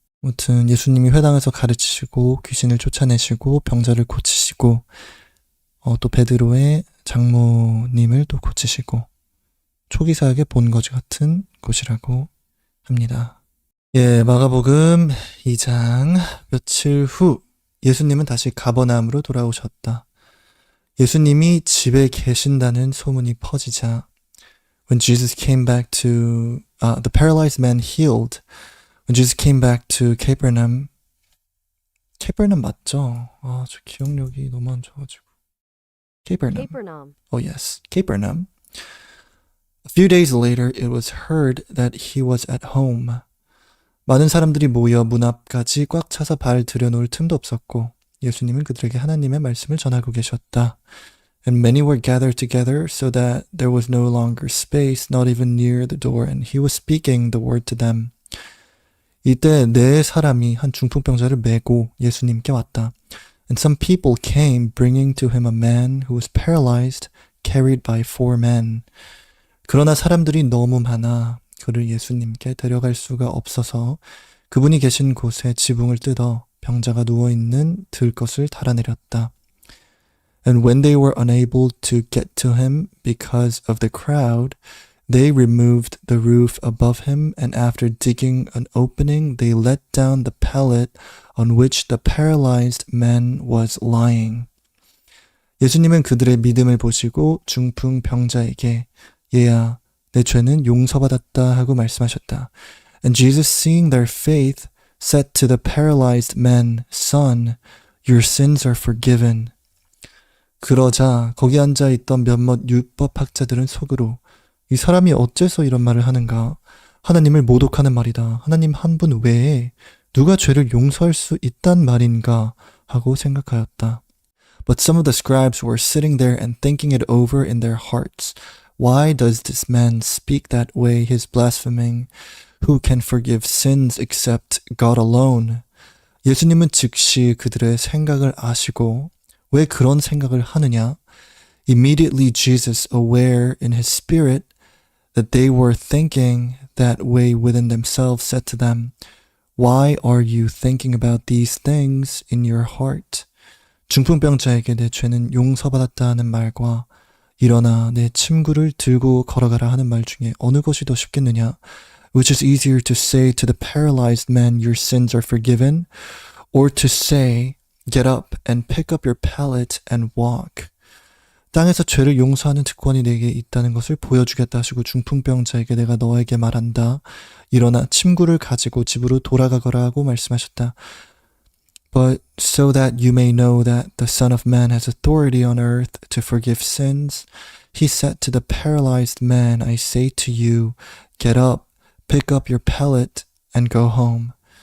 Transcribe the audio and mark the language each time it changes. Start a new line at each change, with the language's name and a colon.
Korean: 아무튼 예수님이 회당에서 가르치시고 귀신을 쫓아내시고 병자를 고치시고 또 베드로의 장모님을 또 고치시고 초기 사역의 본거지 같은 곳이라고 합니다. 예, 마가복음 2장 며칠 후 예수님은 다시 가버나움으로 돌아오셨다. 예수님이 집에 계신다는 소문이 퍼지자
English: When Jesus came back to the paralyzed man healed. When Jesus came back to Capernaum.
Korean: Capernaum 맞죠? 저 기억력이 너무 안 좋아가지고.
English: Capernaum. Oh yes, Capernaum. A few days later, it was heard that he was at home.
Korean: 많은 사람들이 모여 문 앞까지 꽉 차서 발 들여놓을 틈도 없었고 예수님은 그들에게 하나님의 말씀을 전하고 계셨다.
English: And many were gathered together so that there was no longer space, not even near the door, and he was speaking the word to them.
Korean: 이때 네 사람이 한 중풍병자를 메고 예수님께 왔다.
English: And some people came bringing to him a man who was paralyzed, carried by 4 men.
Korean: 그러나 사람들이 너무 많아 그를 예수님께 데려갈 수가 없어서 그분이 계신 곳에 지붕을 뜯어 병자가 누워있는 들것을 달아내렸다.
English: And when they were unable to get to him because of the crowd, they removed the roof above him, and after digging an opening, they let down the pallet on which the paralyzed man was lying.
Korean: 예수님은 그들의 믿음을 보시고 중풍병자에게 얘야, 내 죄는 용서받았다 하고 말씀하셨다.
English: And Jesus, seeing their faith, said to the paralyzed man, Son, your sins are forgiven.
Korean: 그러자 거기 앉아있던 몇몇 율법학자들은 속으로 이 사람이 어째서 이런 말을 하는가? 하나님을 모독하는 말이다. 하나님 한 분 외에 누가 죄를 용서할 수 있단 말인가? 하고 생각하였다.
English: But some of the scribes were sitting there and thinking it over in their hearts. Why does this man speak that way? He is blaspheming. Who can forgive sins except God alone?
Korean: 예수님은 즉시 그들의 생각을 아시고 왜 그런 생각을 하느냐?
English: Immediately Jesus, aware in his spirit that they were thinking that way within themselves, said to them, Why are you thinking about these things in your heart?
Korean: 중풍병자에게 내 죄는 용서받았다는 말과 일어나 내 침구를 들고 걸어가라 하는 말 중에 어느 것이 더 쉽겠느냐?
English: Which is easier to say to the paralyzed man, your sins are forgiven, or to say, get up and pick up your pallet and walk.
Korean: 땅에서 죄를 용서하는 특권이 내게 있다는 것을 보여주겠다 하시고 중풍병자에게 내가 너에게 말한다. 일어나 침구를 가지고 집으로 돌아가거라 하고 말씀하셨다.
English: But so that you may know that the Son of Man has authority on earth to forgive sins, he said to the paralyzed man, I say to you, get up, pick up your pallet and go home.